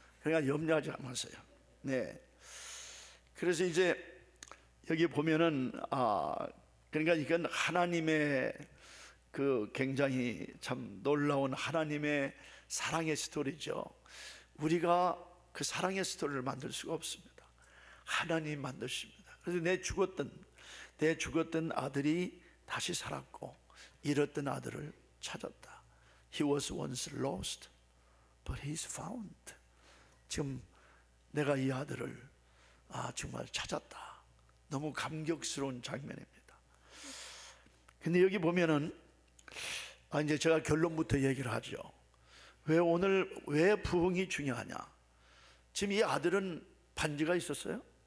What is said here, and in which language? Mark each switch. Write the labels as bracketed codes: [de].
[ko] 그러니까 염려하지 마세요. 네. 그래서 이제 여기 보면은 그러니까 이건 하나님의 그 굉장히 참 놀라운 하나님의 사랑의 스토리죠. 우리가 그 사랑의 스토리를 만들 수가 없습니다. 하나님 만드십니다. 그래서 내 죽었던 아들이 다시 살았고, 잃었던 아들을 찾았다. [en] He was once lost, but he's found. [ko] 지금 내가 이 아들을 정말 찾았다. 너무 감격스러운 장면입니다. 근데 여기 보면은 이제 제가 결론부터 얘기를 하죠. 왜 부흥이 중요하냐? 지금 이 아들은 반지가 있었어요?